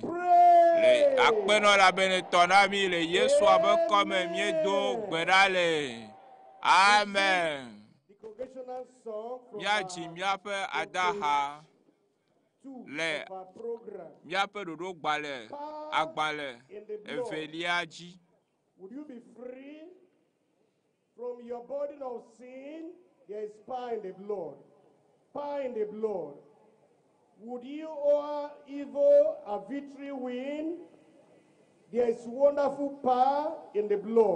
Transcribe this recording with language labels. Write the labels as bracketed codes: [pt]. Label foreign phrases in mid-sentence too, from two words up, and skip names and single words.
[ee] Le akpenɔ la benetɔ na mi le Yesu abe kɔme miedo gbe ɖa le. Amen. Míadzi míaƒe adaha le míaƒe ɖoɖo agbalẽ evelia dzi. [en] Would you be free from your burden of sin? There is power in the blood. Power in the blood. Would you over evil a victory win? There is wonderful power in the blood.